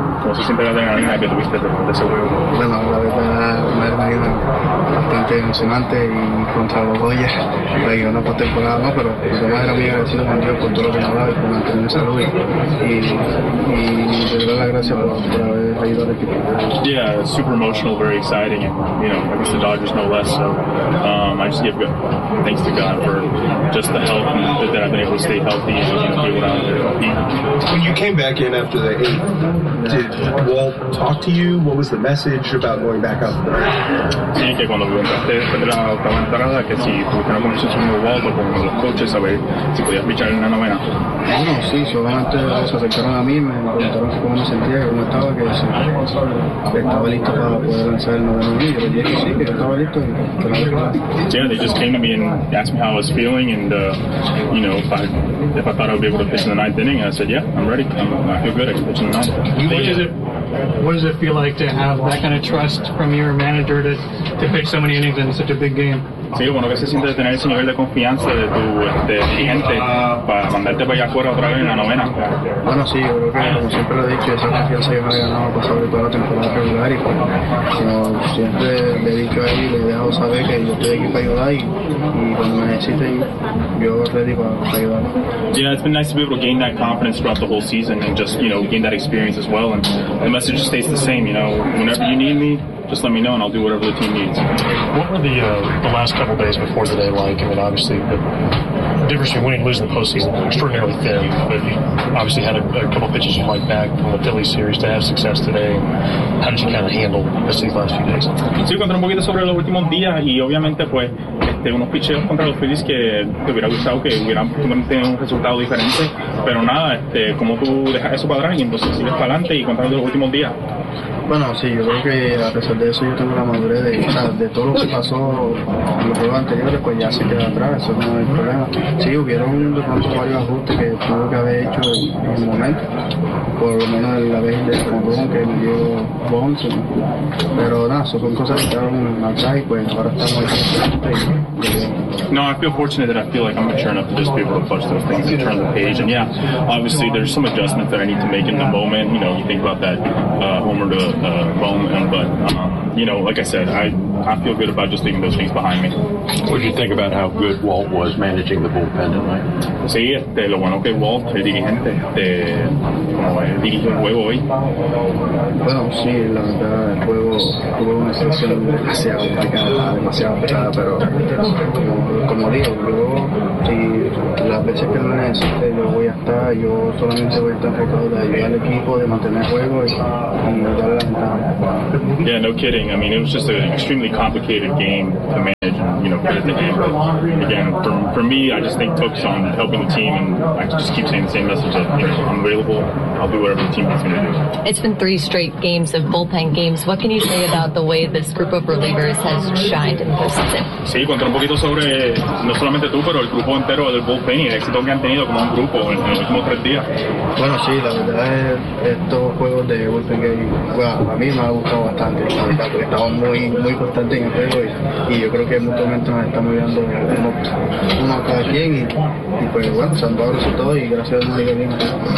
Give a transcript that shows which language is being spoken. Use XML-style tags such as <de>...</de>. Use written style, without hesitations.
<en>Yeah, super emotional, very exciting, and you know, I guess the Dodgers no less. So I just give thanks to God for just the help and that I've been able to stay healthy and be able to compete. When you came back in after the 8th, did Walt talk to you? What was the message about going back up?</en> <es>Sí, que cuando preguntaste de la octava entrada, que si tuviste una conversación con Walt o con los coches, a ver si podías pichar en la novena. Bueno, sí, solamente se acercaron a mí, me preguntaron cómo me sentía, cómo estaba, que estaba listo para poder lanzar el noveno inning. Y dije sí, que estaba listo.</es> <en>Yeah, they just came to me and asked me how I was feeling, and you know, if I thought I would be able to pitch in the ninth inning, I said, yeah, I'm ready. I feel good. I can pitch in the ninth. What does it feel like to have that kind of trust from your manager to pitch so many innings in such a big game?</en> <es>Sí, bueno, que se siente de tener ese nivel de confianza de tu cliente para mandarte para allá afuera otra vez en la novena. Bueno, sí, yo creo que, como siempre lo he dicho, esa confianza yo me había ganado pasado de toda la temporada regular, y pues, como siempre le he dicho ahí, le he dejado saber que yo estoy aquí para ayudar, y cuando me necesiten, yo ready para ayudar.</es> <en>Yeah, it's been nice to be able to gain that confidence throughout the whole season and just, you know, gain that experience as well, and the message stays the same, you know, whenever you need me, just let me know and I'll do whatever the team needs. What were the last couple days before today like? I mean, obviously, the difference between winning and losing the postseason was extraordinarily thin, but you obviously had a couple pitches you liked back from the Philly series to have success today. How did you kind of handle these last few days?</en> <es>Sí, contra un poquito sobre los últimos días, y obviamente, pues, de unos picheos contra los Phillies que te hubiera gustado que hubieran tenido un resultado diferente, pero nada, ¿cómo tú dejas eso para atrás y entonces sigues para adelante y contando los últimos días? Bueno, sí, yo creo que a pesar de eso yo tengo la madurez de todo lo que pasó en los juegos anteriores, pues ya se queda atrás, eso no es el problema. Sí, hubieron de pronto varios ajustes que tuve que haber hecho en el momento, por lo menos la vez de Conrón que me dio Bones, ¿no? Pero nada, eso son cosas que quedaron atrás y pues ahora estamos ahí.</es> <en>No, I feel fortunate that I feel like I'm mature enough to just be able to push those things and turn the page. And yeah, obviously there's some adjustment that I need to make in the moment. You know, you think about that homer to bone, but you know, like I said, I feel good about just leaving those things behind me. What did you think about how good Walt was managing the bullpen tonight?</en> <es>Sí, lo bueno que Walt es dirigente, dirigió el juego hoy. Bueno, sí, la verdad, el juego tuvo una situación demasiado complicada, demasiado pesada, pero como digo, luego, si las veces que lo necesite, yo voy a estar, yo solamente voy a estar enfocado de ayudar al equipo, de mantener el juego y darle la ventaja.</es> <en>Yeah, no kidding. I mean, it was just an extremely complicated game to manage, you know, put it in the game. But again, for me, I just think focus on helping the team, and I just keep saying the same message that, you know, I'm available, I'll do whatever the team wants me to do. It's been three straight games of bullpen games. What can you say about the way this group of relievers has shined in the postseason?</en> <es>Sí, contar un poquito sobre no solamente tú, pero el grupo entero del bullpen y el éxito que han tenido como un grupo en los últimos tres días. Bueno, sí, la verdad es estos juegos de bullpen game, bueno, a mí me ha gustado bastante. Estamos muy, muy constantes en el juego y yo creo que mutuamente nos estamos ayudando uno a cada quien y pues bueno, se han dado resultados y gracias a Dios nos ha ido bien.</es>